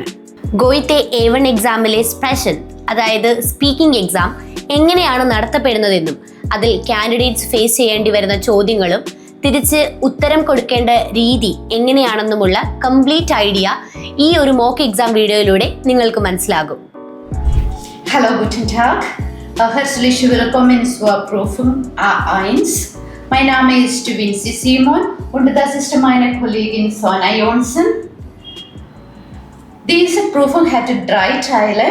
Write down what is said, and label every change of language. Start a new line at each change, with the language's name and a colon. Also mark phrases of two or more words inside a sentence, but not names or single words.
Malayalam: ഗോയിത്തെ A1 എക്സാമിലെ സ്പെഷ്യൽ, അതായത്
English: speaking exam
Malayalam: എങ്ങനെയാണ് നടത്തപ്പെടുന്നതെന്നും അതിൽ
English: candidates face
Malayalam: ചെയ്യേണ്ടി വരുന്ന ചോദ്യങ്ങളും തിരിച്ച് ഉത്തരം കൊടുക്കേണ്ട രീതി എങ്ങനെയാണെന്നുമുള്ള
English: complete idea
Malayalam: ഈ ഒരു
English: mock exam
Malayalam: വീഡിയോയിലൂടെ നിങ്ങൾക്ക് മനസ്സിലാകും.
German: Hallo, guten Tag. Herzlich willkommen zur Prüfung A1. Mein Name ist Vinci Simon und das ist meine Kollegin Sonja Johnson. Diese Prüfung hat 3 Teile.